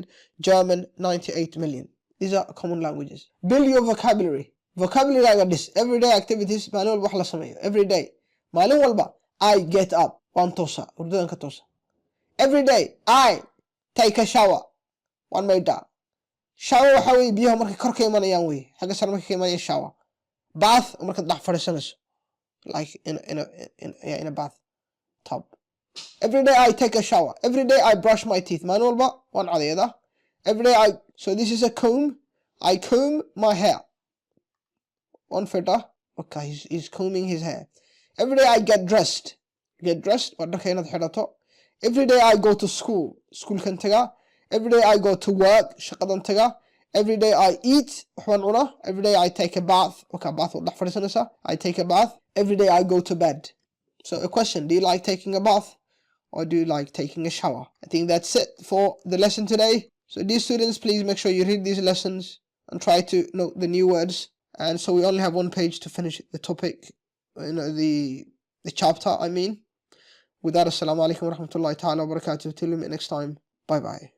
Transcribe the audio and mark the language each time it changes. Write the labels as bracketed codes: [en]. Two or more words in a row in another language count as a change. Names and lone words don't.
[en] German, 98 million. These are common languages. Build your vocabulary. Vocabulary like this. Everyday activities. [so] Maalin walba wax la sameeyo. [en] Every day. [so] Maalin walba. [en] I get up. [so] Waan toosa. Hurdadan ka toosa. [en] Every day. I take a shower. [so] Waan maydhaa. Shower waxa weeye biyaha markay kor ka imanayaan weeye. Xagga sare markay ka imanayaan shower. Bath markaad dhex fadhiisanayso. [en] Like in a bath tub. Every day I take a shower. Every day I brush my teeth. [so] Maalin walba waan cadeeyaa. [en] Every day so this is a comb. I comb my hair. One fitter. Okay, he's combing his hair. Every day I get dressed. Get dressed. Every day I go to school. School [so] kan taga. [en] Every day I go to work. [so] Shaqadan taga. [en] Every day I eat. Every day I take a bath. Okay, bath. I take a bath. Every day I go to bed. So a question, do you like taking a bath? Or do you like taking a shower? I think that's it for the lesson today. So dear students, please make sure you read these lessons and try to note the new words. And so we only have one page to finish the topic, the chapter, I mean. With that, [ar] assalamu alaikum wa rahmatullahi ta'ala wa barakatuh. [en] Till we meet next time. Bye bye.